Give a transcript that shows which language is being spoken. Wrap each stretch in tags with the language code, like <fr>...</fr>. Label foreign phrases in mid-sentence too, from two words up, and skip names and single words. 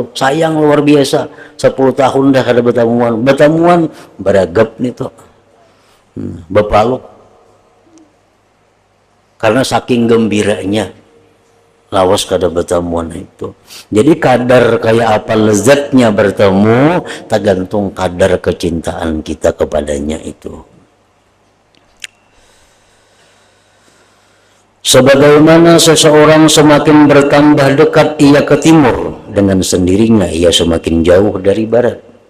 <id>Sayang luar biasa.</id> <bjn>10 tahun dah kada bertemuan. Bertemuan beragap itu. Berpaluk. Karena saking gembiranya lawas kada bertemuan itu.</bjn> <id>Jadi kadar kayak apa lezatnya bertemu tergantung kadar kecintaan kita kepadanya itu. Sebagaimana seseorang semakin bertambah dekat ia ke timur, dengan sendirinya ia semakin jauh dari barat.</id>